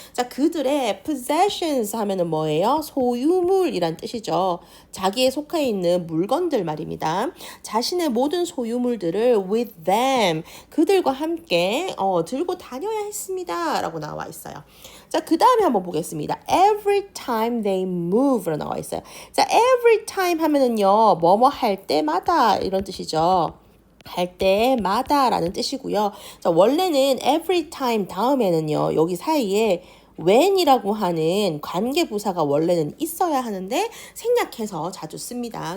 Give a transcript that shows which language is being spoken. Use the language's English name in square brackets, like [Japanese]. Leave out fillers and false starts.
[Korean] 자, 그들의 possessions 하면은 뭐예요? 소유물이란 뜻이죠. 자기에 속해 있는 물건들 말입니다. 자신의 모든 소유물들을 [English] with them, [Korean] 그들과 함께 들고 다녀야 했습니다. 라고 나와 있어요. 자, 그 다음에 한번 보겠습니다. [English] Every time they move로 [Korean] 나와 있어요. 자, every time 하면은요, 뭐뭐 할 때마다 이런 뜻이죠. 할 때마다 라는 뜻이고요. 자, 원래는 every time 다음에는요, 여기 사이에 when이라고 하는 관계부사가 원래는 있어야 하는데 생략해서 자주 씁니다.